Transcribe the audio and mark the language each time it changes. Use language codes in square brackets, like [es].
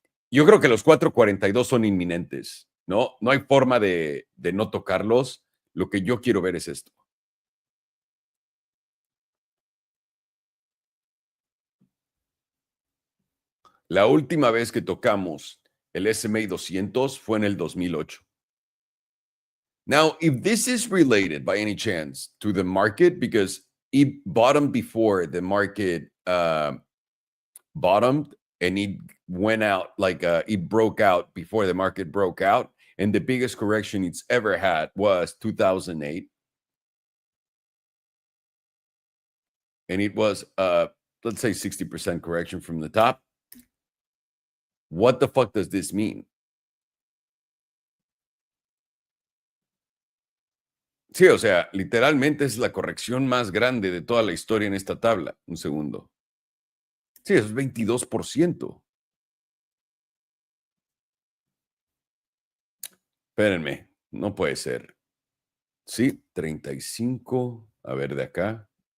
[es] Yo creo que los 442 son inminentes, ¿no? No hay forma de no tocarlos. Lo que yo quiero ver es esto. La última vez que tocamos el S&P 200 fue en el 2008. [en] Now, if this is related by any chance to the market, because it bottomed before the market bottomed and it went out, like it broke out before the market broke out, and the biggest correction it's ever had was 2008. And it was, let's say 60% correction from the top. What the fuck does this mean? [es] Sí, o sea, literalmente es la corrección más grande de toda la historia en esta tabla. Un segundo. Sí, eso es 22%. Espérenme, no puede ser. Sí, 35. A ver, de acá.